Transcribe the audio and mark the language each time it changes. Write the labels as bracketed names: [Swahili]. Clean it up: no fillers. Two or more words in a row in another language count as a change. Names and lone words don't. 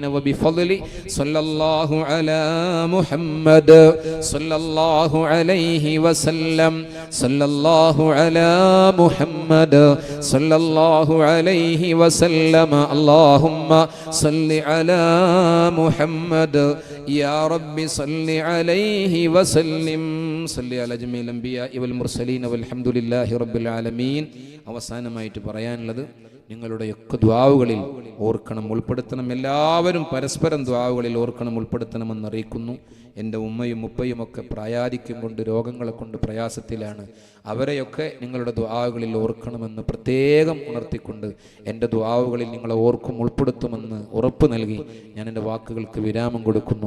[Arabic] وبفضل صلى الله على محمد صلى الله عليه وسلم صلى الله على محمد صلى الله عليه وسلم. اللهم صل على محمد يا رب صل عليه وسلم. صل على جميع الأنبياء والمرسلين والحمد لله رب العالمين. [Malayalam] അവസാനമായിട്ട് പറയാനുള്ളത്, നിങ്ങളുടെയൊക്കെ ദുആകളിൽ ഓർക്കണം, ഉൾപ്പെടുത്തണം. എല്ലാവരും പരസ്പരം ദുആകളിൽ ഓർക്കണം, ഉൾപ്പെടുത്തണമെന്ന് അറിയിക്കുന്നു. എൻ്റെ ഉമ്മയും ഉപ്പയും ഒക്കെ പ്രായാധിക്യം കൊണ്ട്, രോഗങ്ങളെ കൊണ്ട് പ്രയാസത്തിലാണ്. അവരെയൊക്കെ നിങ്ങളുടെ ദുആകളിൽ ഓർക്കണമെന്ന് പ്രത്യേകം ഉണർത്തിക്കൊണ്ട് എൻ്റെ ദുആകളിൽ നിങ്ങളെ ഓർക്കും, ഉൾപ്പെടുത്തുമെന്ന് ഉറപ്പ് നൽകി ഞാൻ എൻ്റെ വാക്കുകൾക്ക് വിരാമം കൊടുക്കുന്നു.